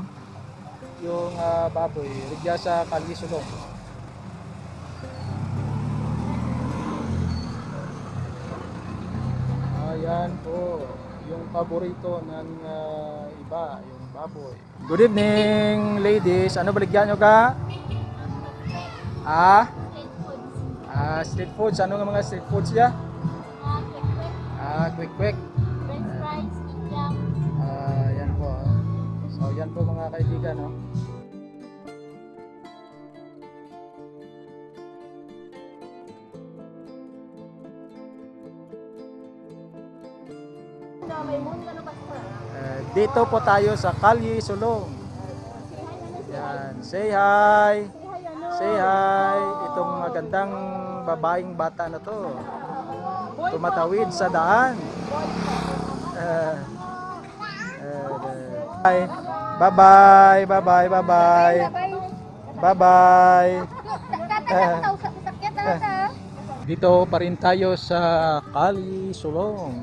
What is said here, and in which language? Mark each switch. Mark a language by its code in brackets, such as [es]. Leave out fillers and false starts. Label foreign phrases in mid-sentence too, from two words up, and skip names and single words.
[tl] Yung baboy, rigya sa Kali Sulong. Ayan po, yung paborito ng iba, yung baboy. [en] Good evening ladies, [hil] ano baligyan nyo ka? [en] Street foods. [hil] Ano nga mga [en] street foods [hil] ya? [en] Quick. French fries, [tl] itlog. Yan po. So yan po mga kaibigan, no? Dito po tayo sa Kalye Sulong. Yan, [en] say hi. Say hi. [tl] Itong magandang babaeng bata na to. Tumatawid sa daan. Bye-bye. [en] Bye-bye. Bye-bye. [tl] Dito pa rin tayo sa Kali Sulong.